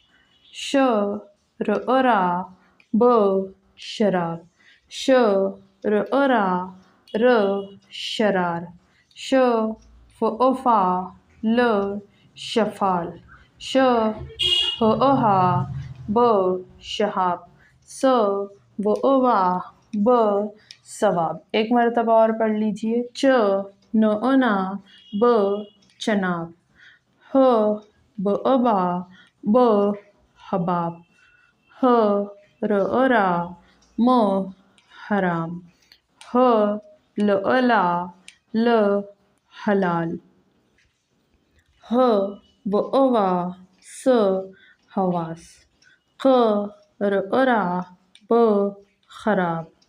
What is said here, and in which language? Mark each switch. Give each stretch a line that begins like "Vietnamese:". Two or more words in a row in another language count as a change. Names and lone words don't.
Hindi: श रोरा ब शराब, श रा र शरार फा ल शफाल हा ब शहाब वा ब सवाब। एक मरतबा और पढ़ लीजिए। ना ब चनाब बा ब हबाब रा म हराम ला ल हलाल वा स हवास रा ब खराब